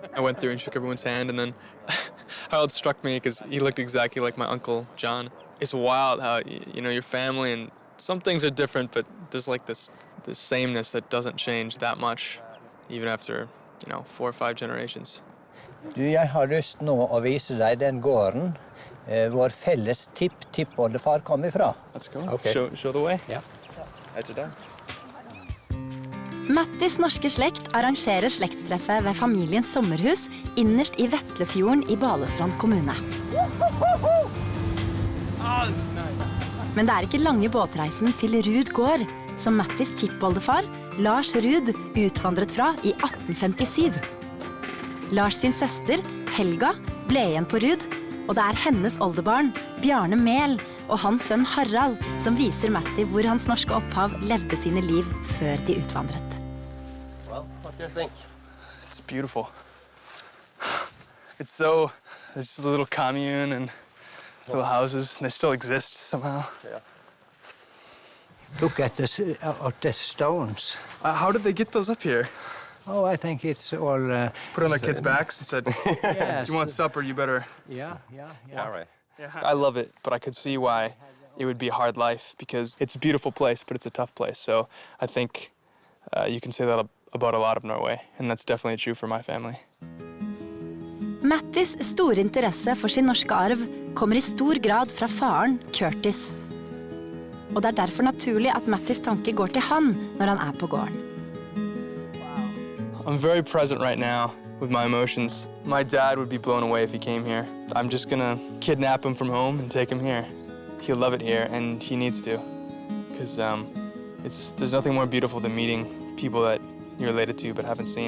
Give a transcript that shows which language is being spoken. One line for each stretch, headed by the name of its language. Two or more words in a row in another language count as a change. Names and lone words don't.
English: I went through and shook everyone's hand, and then Harold struck me because he looked exactly like my uncle, John. It's wild how, you know, your family and some things are different, but there's like this sameness that doesn't change that much, even after, you know, 4 or 5 generations.
Norwegian: Du, jeg har lyst nå å vise deg den gården vår felles tipp-tippoldefar kom ifra.
English: Let's go. Okay. Show the way. Yeah. Heads are down.
Norwegian: Mattis norske slekt arrangerer slektstreffet ved familiens sommerhus innerst I Vetlefjorden I Balestrand kommune. Men det ikke lange båtreisen til Rud gård, som Mattis tippoldefar, Lars Rud, utvandret fra I 1857. Lars sin søster, Helga, ble igjen på Rud, og det hennes oldebarn, Bjarne Mel, og hans sønn Harald, som viser Matti hvor hans norske opphav levde sine liv før de utvandret.
English: Well, what do you think? It's beautiful. It's so, there's just a little commune and little houses, and they still exist somehow. Yeah. Look at the stones. How did they get those up here? Oh, I think it's all... Put on their kids' backs and said, Yes. if you want supper, you better... Yeah. Carry. I love it, but I could see why it would be a hard life, because it's a beautiful place, but it's a tough place. So I think you can say that about a lot of Norway, and that's definitely true for my family.
Norwegian: Mattis store interesse for sin norske arv kommer I stor grad fra faren, Curtis. Og det derfor naturlig at Mattis tanke går til han når han på gården.
English: I'm very present right now with my emotions. My dad would be blown away if he came here. I'm just gonna kidnap him from home and take him here. He'll love it here, and he needs to. Because there's nothing more beautiful than meeting people that you're related to but haven't seen.